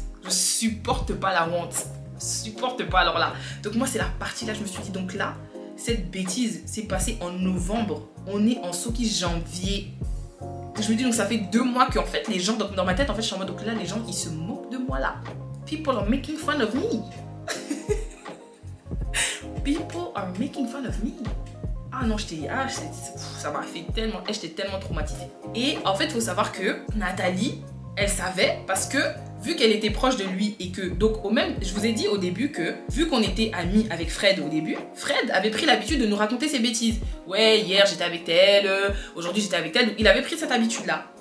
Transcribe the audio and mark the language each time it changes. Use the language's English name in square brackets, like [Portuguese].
[French] Je supporte pas la honte. Je supporte pas alors là. Donc moi, c'est la partie là, je me suis dit, donc là, cette bêtise s'est passée en novembre. On est en Soki janvier. Je me dis, donc ça fait 2 mois qu'en fait, les gens, dans ma tête, en fait, je suis en mode, donc là, les gens, ils se moquent de moi là. [English] People are making fun of me. People are making fun of me. [French] Ah non, ça m'a fait tellement... J'étais tellement traumatisée. Et en fait, il faut savoir que Nathalie, elle savait parce que vu qu'elle était proche de lui et que... Donc, je vous ai dit au début que vu qu'on était amis avec Fred au début, Fred avait pris l'habitude de nous raconter ses bêtises. Ouais, hier, j'étais avec elle. Aujourd'hui, j'étais avec elle. Donc, il avait pris cette habitude-là.